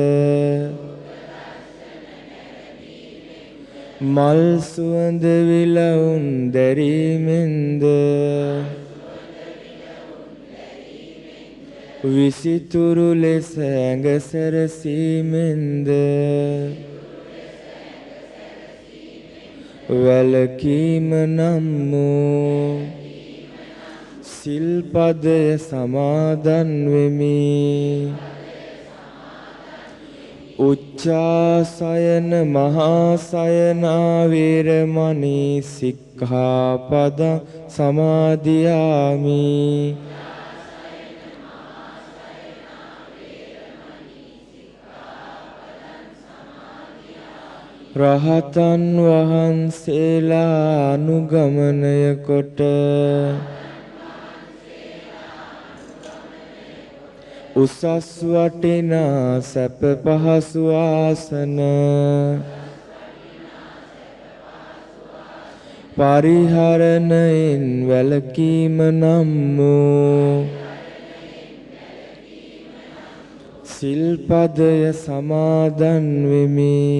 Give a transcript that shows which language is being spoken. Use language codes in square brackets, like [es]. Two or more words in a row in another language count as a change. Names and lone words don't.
[si] මල් සුවඳ විලවුන් දැරීමෙන්ද විසිතුරු ලෙස ඇඟ සැරසීමෙන්ද වැළකීම නම් වූ සිල්පදය සමාදන් වෙමි. [pi] උච්චාසයන මහාසයනා වේරමණී සික්ඛාපදං සමාදියාමි. [si] රහතන් වහන්සේලා අනුගමනය කොට උසස් වටිනා සැප පහසු ආසන පරිහරණයෙන් වැළකීම නම් වූ සිල්පදය සමාදන් වෙමි.